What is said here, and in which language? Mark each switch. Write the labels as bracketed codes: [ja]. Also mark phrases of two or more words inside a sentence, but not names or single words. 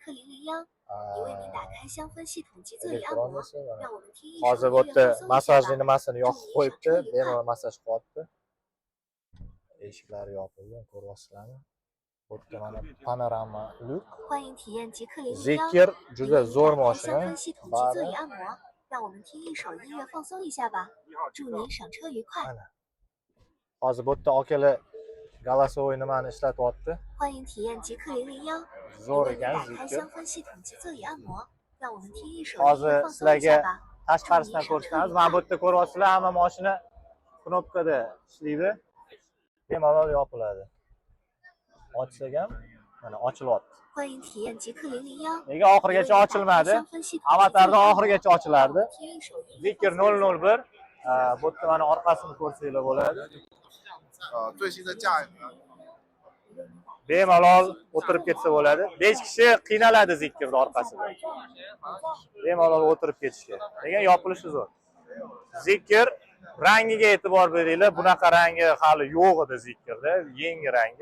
[uz] Hozir bu yerda masajli nimasini yoqib qo'yibdi. Bemalol masaj qilyapti. Eshiklari yopilgan, ko'ryapsizlarmi? Bu yerda mana panorama lyuk. Zikir juda zo'r mashina. Bari. [zh] 让我们听一首音乐放松一下吧，祝您赏车愉快。 [uz] Hozir bu yerda akalar голосовой nimani ishlatyapti. [zh] 欢迎体验极客001， [uz] Zo'r [zh] 为您 [uz] ekan [zh] 打开 [uz] Zikir. [zh] 香氛系统及座椅按摩，让我们听一首音乐 [uz] Hozir [zh] 放松一下 [uz] sizlarga [zh] 吧。 [uz] tashqarisidan ko'rsatamiz. Mana bu yerda ko'ryapsizlar, hamma mashina knopkada ishlaydi. Bemalol yopiladi. Ochsak ham mana ochilyapti. [zh] 欢迎体验极客001， [uz] Nega oxirigacha ochilmadi? [zh] 香氛系统及座椅 [uz] Avatarda [zh] 按摩 [uz] oxirigacha ochilardi. [zh] 听一首音乐 [uz] Zikir 001. Bu yerda mana orqasini ko'rsanglar bo'ladi. [zh] 最新的价格。 [uz] Bemalol o'tirib ketsa bo'ladi. 5 kishi qiynaladi Zikirning orqasida. Bemalol o'tirib ketishga. Lekin yopilishi zo'r. Zikir rangiga e'tibor beringlar. Bunaqa rangi hali yo'q edi Zikirda, yangi rangi.